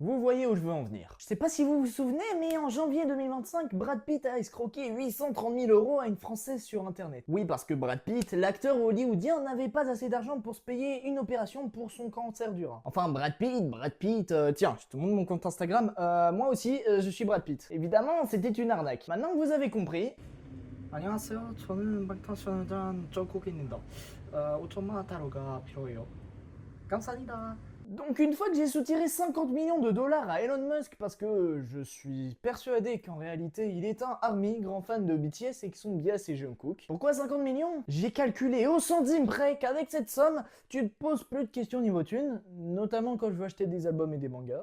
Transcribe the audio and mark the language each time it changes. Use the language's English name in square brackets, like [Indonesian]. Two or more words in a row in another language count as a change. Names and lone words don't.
[French] Vous voyez où je veux en venir. Je sais pas si vous vous souvenez, mais en janvier 2025, Brad Pitt a escroqué 830 000 € à une Française sur internet. Oui, parce que Brad Pitt, l'acteur hollywoodien, n'avait pas assez d'argent pour se payer une opération pour son cancer du rein. Enfin, Brad Pitt, tiens, je te montre mon compte Instagram, moi aussi, je suis Brad Pitt. Évidemment, c'était une arnaque. Maintenant que vous avez compris... [Korean] 안녕하세요. 저는 방탄소년단 정국인입니다. 5천만 달러가 필요해요. 감사합니다. [French] Donc une fois que j'ai soutiré 50 millions de dollars à Elon Musk parce que je suis persuadé qu'en réalité il est un ARMY, grand fan de BTS et que son bias et Jungkook. Pourquoi 50 millions? J'ai calculé au centime près qu'avec cette somme, tu te poses plus de questions niveau thune, notamment quand je veux acheter des albums et des mangas.